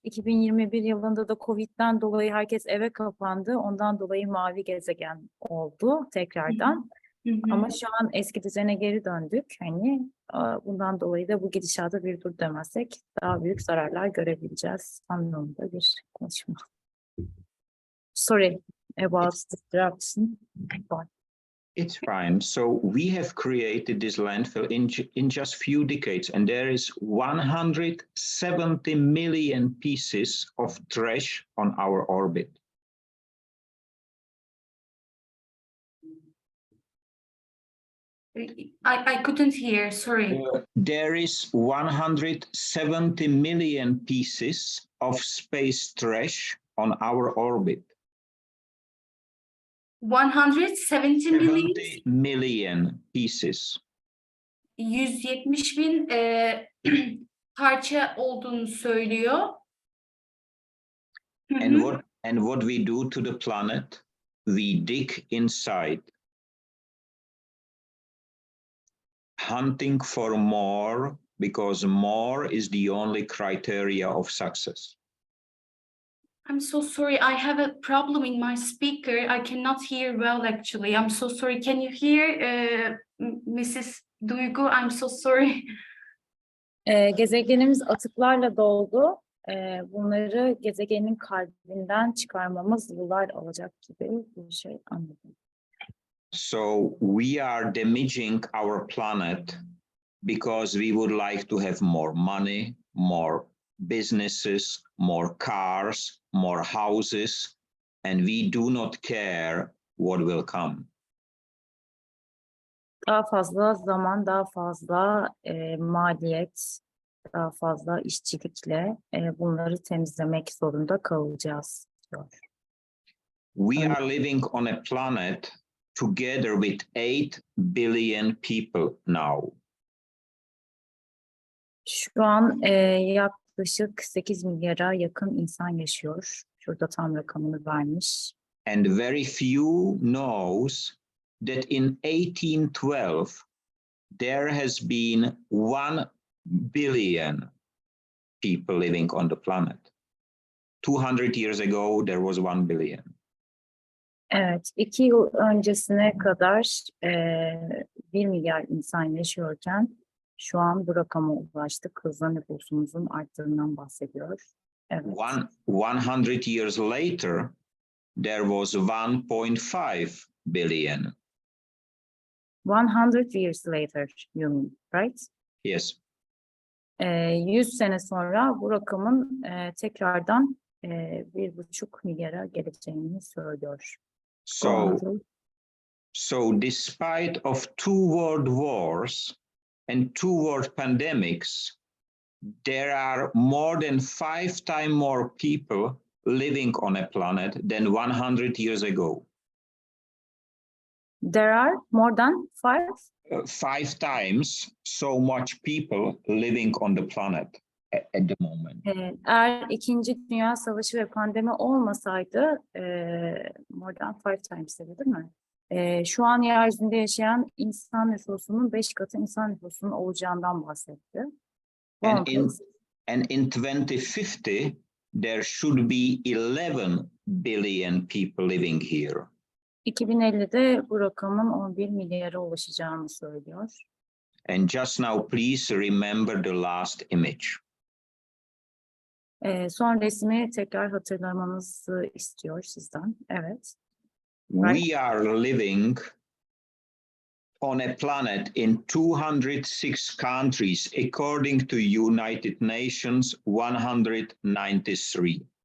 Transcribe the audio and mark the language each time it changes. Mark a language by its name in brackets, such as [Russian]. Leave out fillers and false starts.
[Turkish] 2021 yılında da Covid'den dolayı herkes eve kapandı. Ondan dolayı mavi gezegen oldu tekrardan. Ama şu an eski düzene geri döndük. Hani bundan dolayı da bu gidişata bir dur demezsek daha büyük zararlar görebileceğiz anlamında bir konuşma. [English] Sorry about the disruption. It's fine. So we have created this landfill in just few decades, and there is 170 million pieces of trash on our orbit. I couldn't hear, sorry. There is 170 million pieces of space trash on our orbit. 170 million? 70 million pieces. [Turkish] 170 bin parça olduğunu söylüyor. [English] And what we do to the planet? We dig inside, hunting for more, because more is the only criteria of success. I'm so sorry, I have a problem in my speaker. I cannot hear well actually. I'm so sorry. Can you hear Mrs. Duygu? I'm so sorry. [Turkish] Gezegenimiz atıklarla doldu. Bunları gezegenin kalbinden çıkarmamız yıllar alacak gibi bir şey anladım. [English] So we are damaging our planet because we would like to have more money, more businesses, more cars, more houses, and we do not care what will come. [Turkish] Daha fazla zaman, daha fazla maliyet, daha fazla işçilikle bunları temizlemek zorunda kalacağız diyor. [English] We are living on a planet together with 8 billion people now. [Turkish] Şu an yaklaşık 8 milyara yakın insan yaşıyor. Şurada tam rakamını vermiş. [English] And very few knows that in 1812, there has been 1 billion people living on the planet. 200 years ago, there was 1 billion. [Turkish] Evet, 2 yıl öncesine kadar 1 milyar insan yaşıyorken şu an bu rakama ulaştık. Hızla nüfusumuzun arttığından bahsediyor. Evet. [English] 100 years later, there was 1.5 billion. 100 years later, you mean, right? Yes. [Turkish] 100 sene sonra bu rakamın tekrardan 1,5 milyara geleceğini söylüyor. [English] So despite of 2 world wars and 2 world pandemics, there are more than 5 times more people living on a planet than 100 years ago. There are more than 5? 5 times so much people living on the planet at the moment. [Turkish] Eğer İkinci Dünya Savaşı ve pandemi olmasaydı, [English] more than 5 times [Turkish] dedi, değil mi? Şu an yeryüzünde yaşayan insan nüfusunun 5 katı insan nüfusunun olacağından bahsetti. [English] And in 2050, there should be 11 billion people living here. [Turkish] 2050'de bu rakamın 11 milyara ulaşacağını söylüyor. [English] And just now, please remember the last image. [Turkish] Son resmi tekrar hatırlamanızı istiyor sizden. Evet. [English] We are living on a planet in 206 countries, according to United Nations 193.